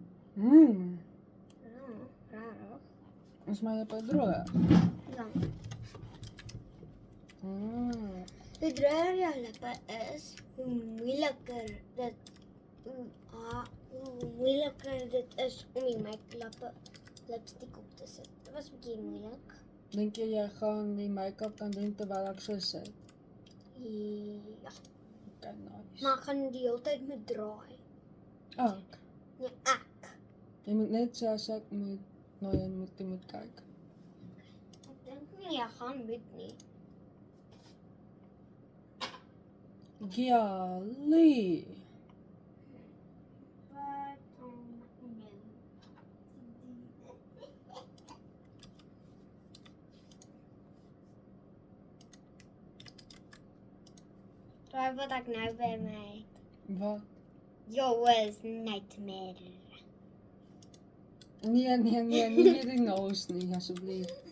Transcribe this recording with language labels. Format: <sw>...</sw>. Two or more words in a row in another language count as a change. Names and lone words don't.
<af>Ja, raar. Is my lippe droog? Ja. Mm. Hoe droër jou lippe is, hoe moeiliker dit is om die make-up lipstick op te sit. Dit was 'n bietjie moeilik. Dink jy gaan die make-up kan doen terwyl ek so sit? Ja,</af> <en>Okay, nice.</en> <af>maar ek gaan die hele tyd moet draai. Ek. Nee, ek. Jy moet net sê as ek moet na jou moet kyk. Ek dink nie jy gaan moet nie. Golly.</af> <en>But, no.</en> <af>Draai wat ek nou by my. Wat?</af> <en>Yours nightmare.</en> <af>Nee, nie weer die nose nie, asseblief.</af>